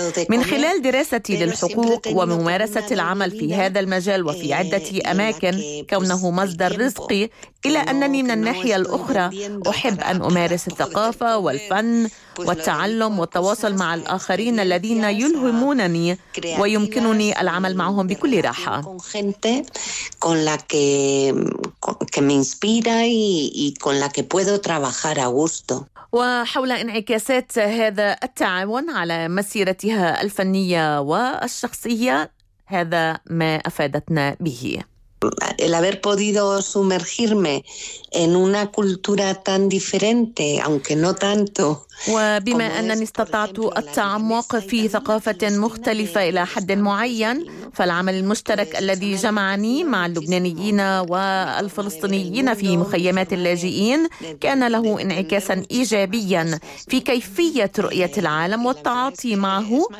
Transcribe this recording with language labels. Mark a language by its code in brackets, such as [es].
[ar] من خلال دراستي للحقوق وممارسة العمل في هذا المجال وفي عدة أماكن كونه مصدر رزقي، إلى أنني من الناحية الأخرى أحب أن أمارس الثقافة والفن والتعلم والتواصل مع الآخرين الذين يلهمونني ويمكنني العمل معهم بكل راحة. [es] Con la que me inspira y con la que puedo trabajar a gusto. [ar] وحول انعكاسات هذا التعاون على مسيرتها الفنية والشخصية هذا ما أفادتنا به. [es] El haber podido sumergirme en una cultura tan diferente, aunque no tanto. [ar] وبما أنني استطعت التعمق في ثقافة مختلفة إلى حد معين، فالعمل المشترك الذي جمعني مع اللبنانيين والفلسطينيين في مخيمات اللاجئين كان له انعكاسا إيجابيا في كيفية رؤية العالم والتعاطي معه.